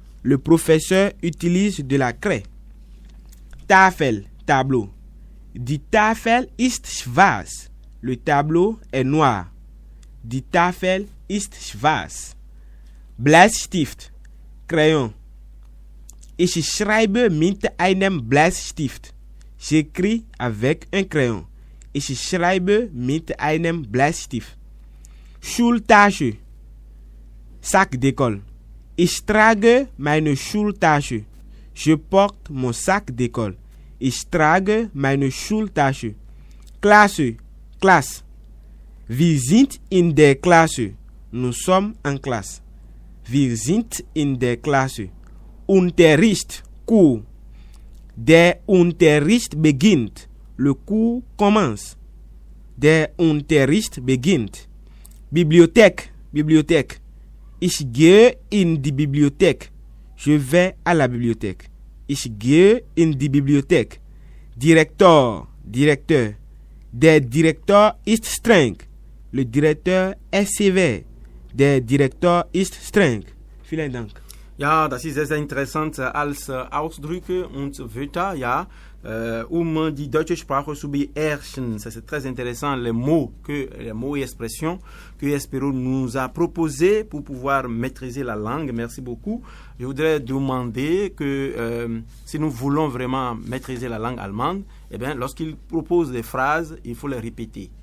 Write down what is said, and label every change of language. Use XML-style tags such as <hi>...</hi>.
<fr>Le professeur utilise de la craie.</fr> <de>Tafel, tableau. Die Tafel ist schwarz.</de> <fr>Le tableau est noir.</fr> <de>Die Tafel ist schwarz. Bleistift, crayon. Ich schreibe mit einem Bleistift.</de> <fr>J'écris avec un crayon.</fr> <de>Ich schreibe mit einem Bleistift.</de> <fr>Schultasche, sac d'école.</fr> <de>Ich trage meine Schultasche.</de> <fr>Je porte mon sac d'école.</fr> <de>Ich trage meine Schultasche. Klasse, classe. Wir sind in der Klasse.</de> <fr>Nous sommes en classe.</fr> <de>Wir sind in der Klasse. Unterricht, cours. Der Unterricht beginnt.</de> <fr>Le cours commence.</fr> <de>Der Unterricht beginnt.</de> <fr>Bibliothèque, bibliothèque.</fr> <de>Ich gehe in die Bibliothek.</de> <fr>Je vais à la bibliothèque.</fr> <de>Ich gehe in die Bibliothek. Directeur, directeur. Der Direktor ist streng.</de> <fr>Le directeur est sévère.</fr> <de>Der Direktor ist streng. Vielen Dank. Ja, das ist sehr interessant als Ausdrücke und Wörter, ja, die deutsche Sprache zu beherrschen.</de> <fr>C'est très intéressant les mots et expressions que Espero nous a proposés pour pouvoir maîtriser la langue. Merci beaucoup. Je voudrais demander que si nous voulons vraiment maîtriser la langue allemande, eh bien, lorsqu'il propose des phrases, il faut les répéter.</fr>